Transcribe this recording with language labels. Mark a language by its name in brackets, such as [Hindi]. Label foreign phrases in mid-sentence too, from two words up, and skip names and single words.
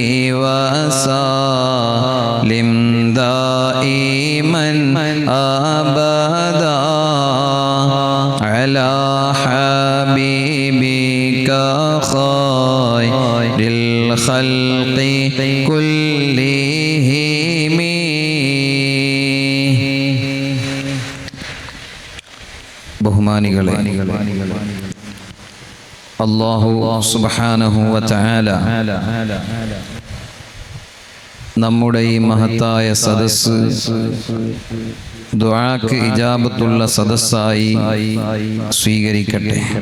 [Arabic] وسلم دائما أبدا على حبيبك خير الخلق كلهم [Malayalam] ബഹുമാനികളെ [Arabic] الله سبحانه وتعالى [Malayalam] നമ്മുടെ ഈ മഹത്തായ സദസ്സ് ദുആക്ക് ഇജാബത്തുള്ള സദസ്സായി സ്വീകരിക്കട്ടെ.